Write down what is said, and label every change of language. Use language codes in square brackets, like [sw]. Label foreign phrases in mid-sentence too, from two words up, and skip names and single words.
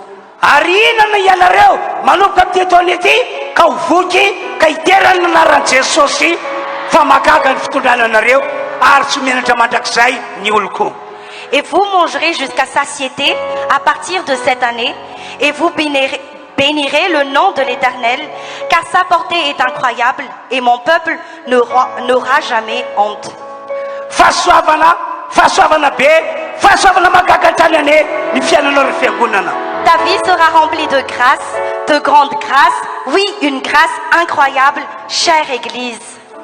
[mg] Ary inona ianareo manomboka amin'ity taona ity ka hovoky ka hiterany anaran'i Jesosy fa mahagaga ny fitondrananareo ary tsy menatra mandrakizay ny oloko. [fr] Et vous mangerez jusqu'à satiété à partir de cette année, et vous bénirez le nom de l'Éternel, car sa portée est incroyable, et mon peuple n'aura jamais honte. Ta vie sera remplie de grâce, de grande grâce, oui, une grâce incroyable, chère Église.